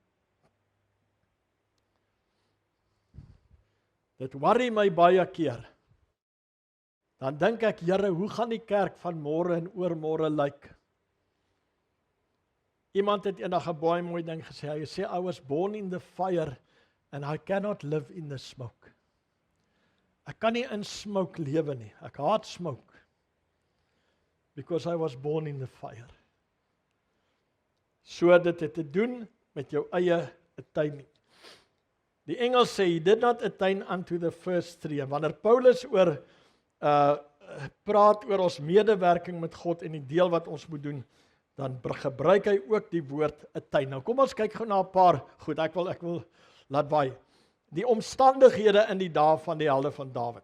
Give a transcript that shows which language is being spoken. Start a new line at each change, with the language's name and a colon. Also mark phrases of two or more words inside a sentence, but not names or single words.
Afrikaans: Dit worry my baie keer. Dan dink ek, Here, hoe gaan die kerk van môre en oormôre lyk? Iemand het eendag 'n baie mooi ding gesê. Hy sê,
English: I was born in the fire and I cannot live in the smoke.
Afrikaans: Ek kan nie in smoke lewe nie. Ek haat smoke.
English: Because I was born in the fire.
Afrikaans: So dit het te doen met jou eie attaining. Die Engels sê,
English: he did not attain unto the first 3.
Afrikaans: En wanneer Paulus praat oor ons medewerking met God en die deel wat ons moet doen, dan gebruik hy ook die woord attain. Nou kom ons kyk gou na 'n paar goed. Ek wil laat waai. Die omstandighede in die dae van die helde van Dawid.